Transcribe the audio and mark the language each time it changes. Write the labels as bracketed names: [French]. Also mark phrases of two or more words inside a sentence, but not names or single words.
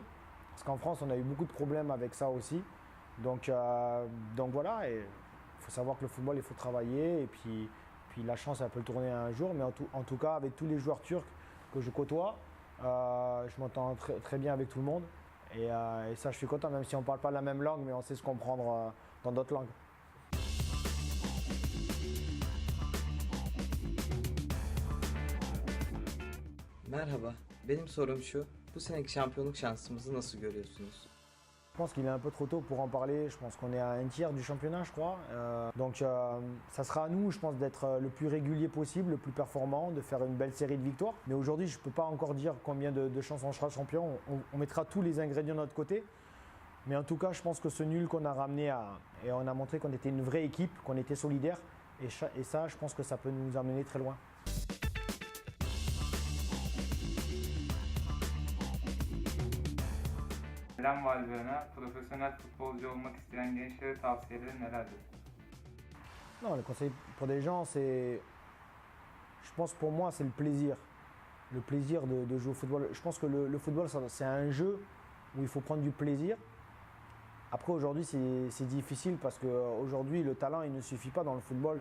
[French] Parce qu'en France, on a eu beaucoup de problèmes avec ça aussi. Donc voilà, et il faut savoir que le football, il faut travailler. Et puis la chance, elle peut le tourner un jour. Mais en tout cas, avec tous les joueurs turcs que je côtoie, je m'entends très bien avec tout le monde. Et ça, je suis content, même si on ne parle pas la même langue, mais on sait se comprendre dans d'autres langues. [Turkish] Merhaba, benim sorum şu. Bu seneki şampiyonluk şansımızı nasıl görüyorsunuz? [French] Je pense qu'il est un peu trop tôt pour en parler. Je pense qu'on est à un tiers du championnat, je crois. Donc ça sera à nous, je pense, d'être le plus régulier possible, le plus performant, de faire une belle série de victoires. Mais aujourd'hui, je ne peux pas encore dire combien de chances on sera champion. On mettra tous les ingrédients de notre côté. Mais en tout cas, je pense que ce nul qu'on a ramené et on a montré qu'on était une vraie équipe, qu'on était solidaire. Et ça, je pense que ça peut nous emmener très loin. [Turkish] Selam Valbuena. Profesyonel futbolcu olmak isteyen gençlere tavsiyeleri nelerdir? [French] Non, le conseil pour des gens, c'est... Je pense pour moi, c'est le plaisir. Le plaisir de jouer au football. Je pense que le football, c'est un jeu où il faut prendre du plaisir. Après, aujourd'hui, c'est difficile parce qu'aujourd'hui, le talent, il ne suffit pas dans le football.